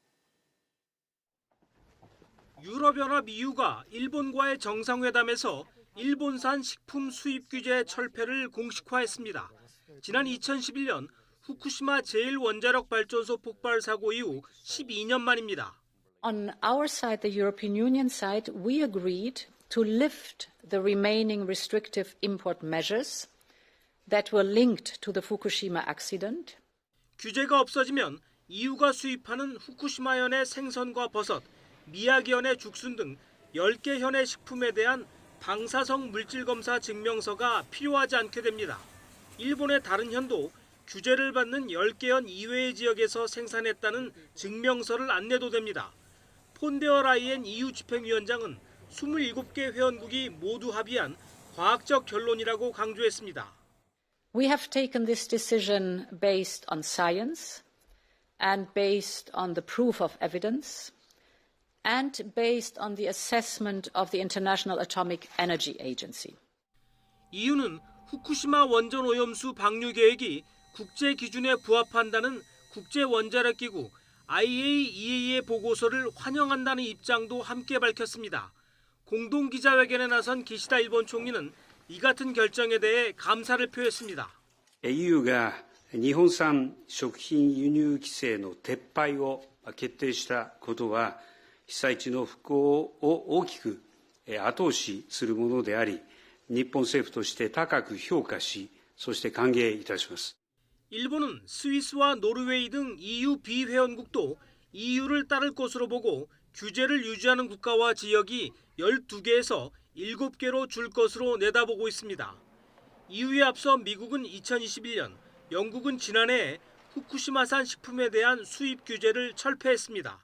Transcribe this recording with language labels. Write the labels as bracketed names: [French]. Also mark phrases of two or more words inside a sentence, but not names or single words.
[Korean] 유럽연합 EU가 일본과의 정상회담에서 일본산 식품 수입 규제 철폐를 공식화했습니다. 지난 2011년 후쿠시마 제1원자력 발전소 폭발 사고 이후 12년 만입니다. [English] On our side, the European Union side, we agreed to lift the remaining restrictive import measures that were linked to the Fukushima accident. [Korean] 규제가 없어지면 EU가 수입하는 후쿠시마현의 생선과 버섯, 미야기현의 죽순 등 10개 현의 식품에 대한 방사성 물질 검사 증명서가 필요하지 않게 됩니다. 일본의 다른 현도 규제를 받는 10개 현 이외의 지역에서 생산했다는 증명서를 안 내도 됩니다. 폰데어 라이엔 EU 집행위원장은 27개 회원국이 모두 합의한 과학적 결론이라고 강조했습니다. [English] We have taken this decision based on science and based on the proof of evidence and based on the assessment of the International Atomic Energy Agency. [Korean] EU는 후쿠시마 원전 오염수 방류 계획이 국제 기준에 부합한다는 국제 원자력 기구 IAEA의 보고서를 환영한다는 입장도 함께 밝혔습니다. 공동 기자회견에 나선 기시다 일본 총리는 이 같은 결정에 대해 감사를 표했습니다. [Japanese] EUが日本産食品輸入規制の撤廃を決定したことは被災地の復興を大きく後押しするものであり、日本政府として高く評価し、そして歓迎いたします。 [Korean] 일본은 스위스와 노르웨이 등 EU 비회원국도 EU를 따를 것으로 보고 규제를 유지하는 국가와 지역이 12개에서 7개로 줄 것으로 내다보고 있습니다. EU에 앞서 미국은 2021년, 영국은 지난해 후쿠시마산 식품에 대한 수입 규제를 철폐했습니다.